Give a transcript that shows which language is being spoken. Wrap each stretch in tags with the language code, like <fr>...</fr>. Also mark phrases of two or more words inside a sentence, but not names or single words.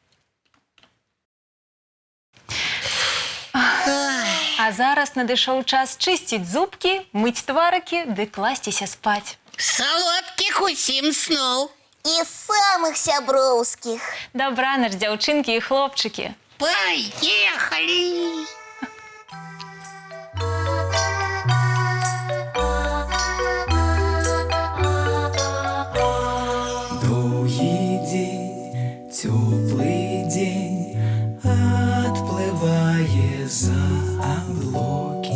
<be>А зараз надышоў час чысціць зубкі, мыць тварыкі ды класціся спаць. Салодкіх усім сноў. І самых сяброўскіх. Дабранач, дзяўчынкі і хлопчыкі.</be> <ru>Поехали! Долгий день, теплый день, отплывая за облаки.</ru>